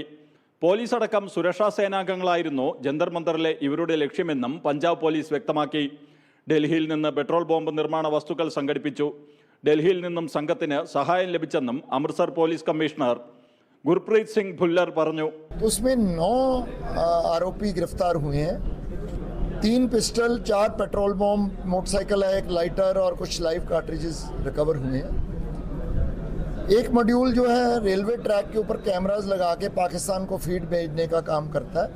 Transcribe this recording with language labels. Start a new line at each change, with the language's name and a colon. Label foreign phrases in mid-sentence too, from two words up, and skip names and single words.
Malayalam: പോലീസ് അടക്കം സുരക്ഷാ സേനാംഗങ്ങളായിരുന്നു ജന്തർ മന്ദറിലെ ഇവരുടെ ലക്ഷ്യമെന്നും പഞ്ചാബ് പോലീസ് വ്യക്തമാക്കി. ഡൽഹിയിൽ നിന്ന്
English: petrol bomb
Malayalam: നിർമ്മാണ വസ്തുക്കൾ സംഘടിപ്പിച്ചു. ഡൽഹിയിൽ നിന്നും സംഘത്തിന് സഹായം ലഭിച്ചെന്നും അമൃത്സർ
English: police commissioner
Malayalam: ഗുർപ്രീത് സിംഗ് ഭുല്ലർ പറഞ്ഞു.
Hindi: उसमें 9 आरोपी गिरफ्तार हुए हैं. 3 पिस्टल, 4
English: petrol bomb,
Hindi: मोटरसाइकिल है, 1 लाइटर और कुछ
English: live cartridges
Hindi: रिकवर हुए हैं. एक मॉड्यूल जो है
English: railway track
Hindi: के ऊपर कैमरास लगा के पाकिस्तान को फीड भेजने का काम करता है.